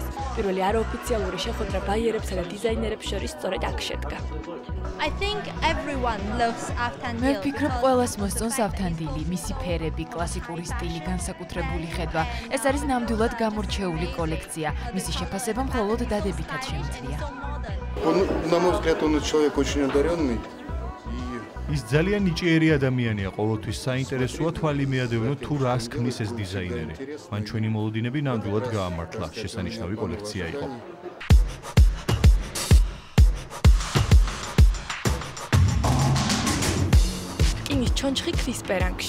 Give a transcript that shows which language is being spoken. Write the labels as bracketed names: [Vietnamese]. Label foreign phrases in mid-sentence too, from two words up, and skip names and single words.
[Georgian] პირველი არაოფიციალური შეხვედრა ბაიერებსა და დიზაინერებს შორის სწორედ აქ შედგა. მე ვფიქრობ, ყველას მოსწონს ავთანდილი, მისი ფერები, კლასიკური სტილი, განსაკუთრებული ხედვა. ეს არის ნამდვილად გამორჩეული კოლექცია. მისი შეფასება მხოლოდ დადებითად შემიძლია. [Russian] На мой взгляд, он человек очень одаренный. [Georgian] ის ძალიან ნიჭიერი ადამიანია, ყოველთვის საინტერესოა თვალი მიადევნო თუ რას ქმნის ეს დიზაინერი. მან ჩვენი მოლოდინები ნამდვილად გაამართლა, შესანიშნავი კოლექცია იყო. რკინის ჩონჩხი ქვის პერანგში.